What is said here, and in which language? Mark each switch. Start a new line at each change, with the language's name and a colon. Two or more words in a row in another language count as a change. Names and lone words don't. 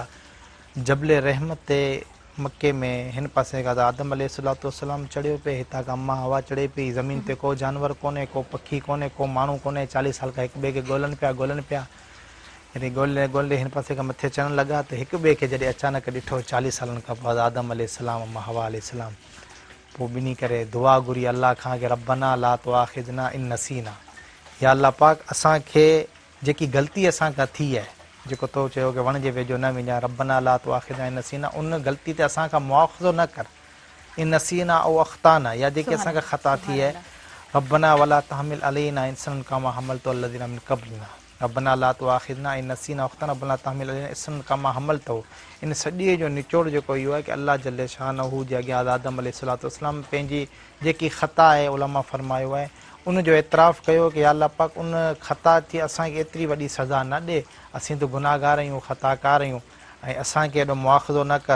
Sindhi: जबले रहमत ते मके में हिन पासे खां आदम
Arabic: عليه الصلاة والسلام
Sindhi: चढ़ियो पिए, हितां खां अम्मा हवा चढ़े पई। ज़मीन ते को जानवर कोन्हे, को पखी कोन्हे, को माण्हू कोन्हे। 40 साल खां हिक ॿिए खे ॻोल्हनि पिया। यानी ॻोल्हे हिन पासे खां मथे चढ़णु लॻा, त हिक ॿिए खे जॾहिं अचानक ॾिठो 40 सालनि खां पोइ आदम अलैहिस्सलाम अम्मा हवा अलैहिस्सलाम, पोइ ॿिन्ही करे दुआ घुरी अल्लाह खां कि
Arabic: ربنا لا تؤاخذنا إن نسينا,
Sindhi: या अल्लाह पाक असांखे जेकी ग़लती असां खां थी आहे, जेको तो चयो कि वण जे वेझो न वञा,
Arabic: ربنا لا تؤاخذنا إن نسينا,
Sindhi: उन ग़लती ते असांखां मुआख़ज़ो न कर।
Arabic: إن نسينا أو أخطأنا,
Sindhi: या जेकी असांखां ख़ता थी आहे,
Arabic: ربنا ولا تحمل علينا إصرا كما حملته الذين من قبلنا، ربنا لا تؤاخذنا إن نسينا أخطأنا ربنا تحمل علينا إصرا كما حملته.
Sindhi: इन सॼे जो निचोड़ जेको इहो आहे कि अल्लाह
Arabic: جل شانه
Sindhi: जे अॻियां आदम
Arabic: عليه الصلاة والسلام
Sindhi: पंहिंजी जेकी ख़ता आहे, उलमा फरमायो आहे, उनजो एतिराफ़ कयो कि अल्लाह पाक उन ख़ता थी असांखे एतिरी वॾी सज़ा न ॾे, असीं त गुनाहगार आहियूं, ख़ताकार आहियूं, ऐं असांखे एॾो मुआख़ज़ो न कर।